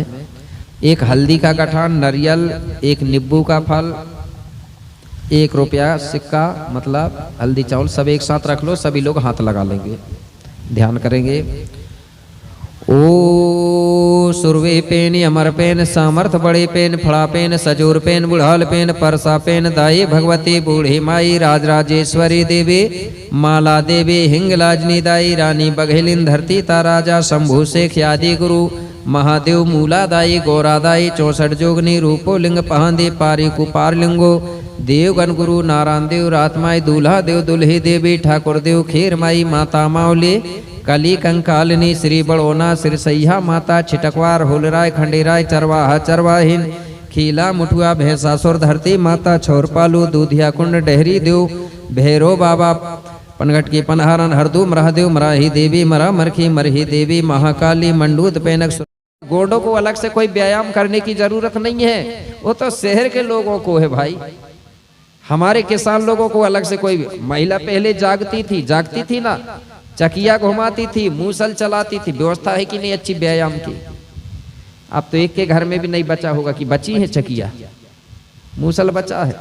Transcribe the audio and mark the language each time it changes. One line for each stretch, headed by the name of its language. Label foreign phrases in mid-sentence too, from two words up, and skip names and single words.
Hindi: एक हल्दी का गठान, नारियल, एक नींबू का फल, 1 रुपया सिक्का, मतलब हल्दी चावल सब एक साथ रख लो। सभी लोग हाथ लगा लेंगे, ध्यान करेंगे। ओ सुरवे पेन अमर पेन सामर्थ बड़े पेन फड़ा पेन सजोर पेन बुढ़ाल पेन परसा पेन दाई भगवती बूढ़ी माई राजराजेश्वरी देवी माला देवी हिंगलाजनी दाई रानी बघेलिन धरती ताराजा शंभु शेख आदि गुरु महादेव मूला दाई गौरा दाई 64 जोगनी रूपो लिंग पहांदे पारी कुपार लिंगो देवगन गुरु नारायण देव रातमाई दूल्हा देव दुल्ही देवी ठाकुर देव खेर माई माता मावली कली कंकालिनी श्री बड़ोना सिरसैया माता छिटकवार होलराय खंडेराय चरवाहा चरवाहिन खीला मुठुआ भैंसासुर धरती माता छोरपालू दूधिया कुंड डेहरी देव भैरो बाबा पनघट की पनहारन हरदू मराहदेव मराही देवी मरा मरखी मरही देवी महाकाली मंडूत पैनक। गोडों को अलग से कोई व्यायाम करने की जरूरत नहीं है, वो तो शहर के लोगों को है भाई। हमारे किसान लोगों को अलग से कोई, महिला पहले जागती थी ना, चकिया घुमाती थी, मूसल चलाती थी, व्यवस्था है कि नहीं अच्छी व्यायाम की। अब तो एक के घर में भी नहीं बचा होगा कि बची है चकिया, मूसल बचा है।